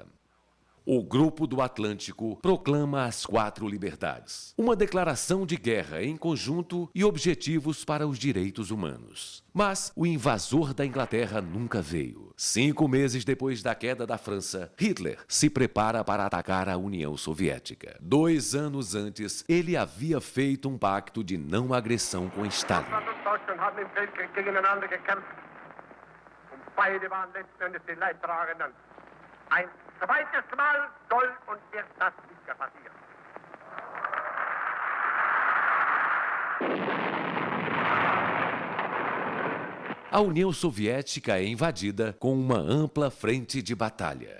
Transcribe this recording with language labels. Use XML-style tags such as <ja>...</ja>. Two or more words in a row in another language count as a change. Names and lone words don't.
<pt>O Grupo do Atlântico proclama as 4 liberdades, uma declaração de guerra em conjunto e objetivos para os direitos humanos. Mas o invasor da Inglaterra nunca veio. 5 meses depois da queda da França, Hitler se prepara para atacar a União Soviética. 2 anos antes, ele havia feito um pacto de não agressão com Stalin.</pt> <de>Zweites Mal soll und wird das nicht mehr passieren.</de> <pt>A União Soviética é invadida com uma ampla frente de batalha.</pt>